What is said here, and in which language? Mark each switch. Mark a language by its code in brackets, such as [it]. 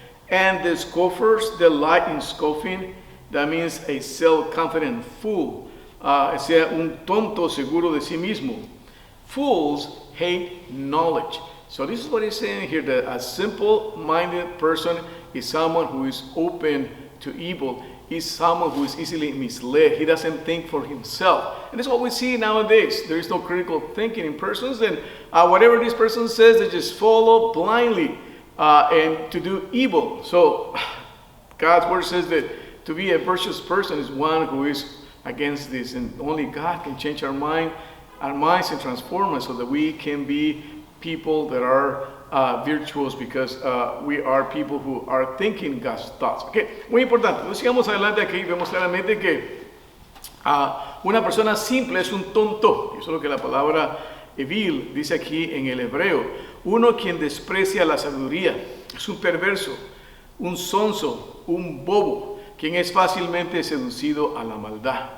[en] And the scoffers delight in scoffing. That means a self-confident fool. [es] Sea un tonto seguro de sí mismo. [en] Fools hate knowledge. So this is what he's saying here, that a simple-minded person is someone who is open to evil. He's someone who is easily misled. He doesn't think for himself. And that's what we see nowadays. There is no critical thinking in persons, and whatever this person says, they just follow blindly and to do evil. So God's word says that to be a virtuous person is one who is against this, and only God can change our minds and transform us so that we can be people that are virtuous, because we are people who are thinking God's thoughts. [es] Okay, muy importante. Entonces, sigamos adelante aquí. Vemos claramente que una persona simple es un tonto. Eso es lo que la palabra evil dice aquí en el hebreo. Uno quien desprecia la sabiduría es un perverso, un sonso, un bobo, quien es fácilmente seducido a la maldad.